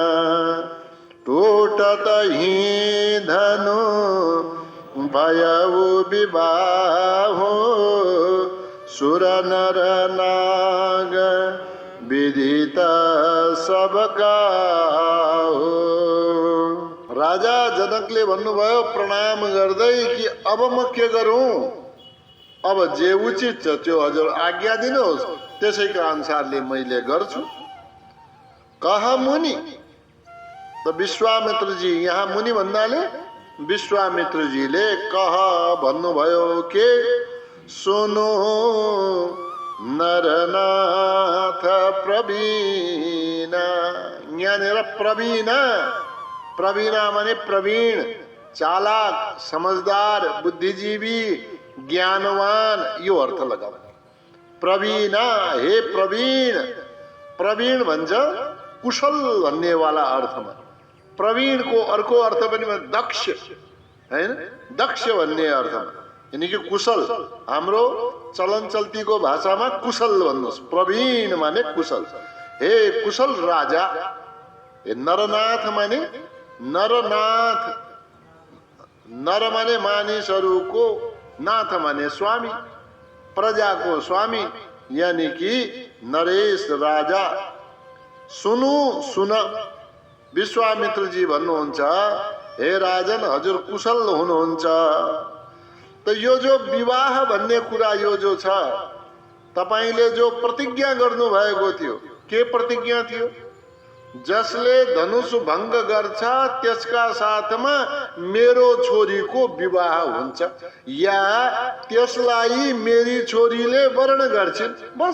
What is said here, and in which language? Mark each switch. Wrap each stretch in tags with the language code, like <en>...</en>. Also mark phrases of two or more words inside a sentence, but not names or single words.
<awa>टूटत ही धनु भयउ विबाहो, सुर नर नाग विदित सबका हो।</awa> <ne>राजा जनकले भन्नुभयो प्रणाम गर्दै कि अब म के गरौँ, अब जे उचित छ त्यो हजुर आज्ञा दिनुहोस्, त्यसैका अनुसारले मैले गर्छु।</ne> <awa>कह मुनि,</awa> <ne>त विश्वामित्रजी, यहाँ मुनि भन्नाले विश्वामित्रजीले कह भन्नुभयो के</ne> <awa>सुनो नरनाथ प्रवीण।</awa> <ne>यहाँनिर प्रवीण माने प्रवीण, चालाक, समझदार, बुद्धिजीवी, ज्ञानवान, यो अर्थ लगाऊ। प्रवीण, हे प्रवीण। प्रवीण भन्छ कुशल भन्ने वाला अर्थमा। प्रवीण को अर्को अर्थ पनि दक्ष, हैन, दक्ष भन्ने अर्थमा, यानी कि कुशल। हाम्रो चलन चल्तीको भाषामा कुशल भन्नुहोस्, प्रवीण माने कुशल। हे कुशल राजा। हे नरनाथ माने नरनाथ, नर माने मानिसहरूको, नाथ माने स्वामी, प्रजाको स्वामी, यानी कि नरेश राजा। सुनु सुन, विश्वामित्रजी भन्नुहुन्छ हे राजन हजुर कुशल हुनुहुन्छ। त यो जो विवाह भन्ने कुरा यो जो छ, तपाईले जो प्रतिज्ञा गर्नु भएको थियो, के प्रतिज्ञा थियो? जसले धनुष भङ्ग गर्छ त्यसका साथमा मेरो छोरीको विवाह हुन्छ, या त्यसलाई मेरी छोरीले वर्ण गर्छिन्, बस।</ne>